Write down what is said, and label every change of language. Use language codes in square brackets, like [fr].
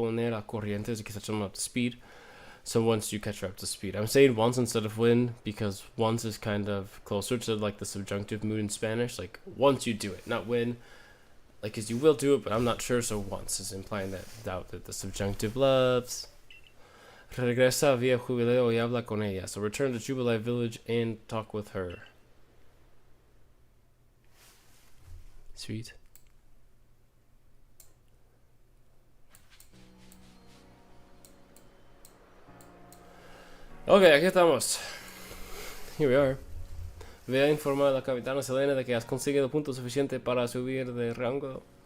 [es] Poner a corriente [en] is que catch them up to speed. So once you catch her up to speed. I'm saying once instead of when because once is kind of closer to like the subjunctive mood in Spanish. Like once you do it, not when. Like, cause you will do it, but I'm not sure. So once is implying that doubt that the subjunctive loves. [es] Regresa via Jubileo y habla con ella. [en] So return to Jubilee Village and talk with her. Sweet. [es] Ok, aquí estamos. [en] Here we are. [es] Ve a informar a la Capitana Selena de que has conseguido puntos suficientes para subir de rango.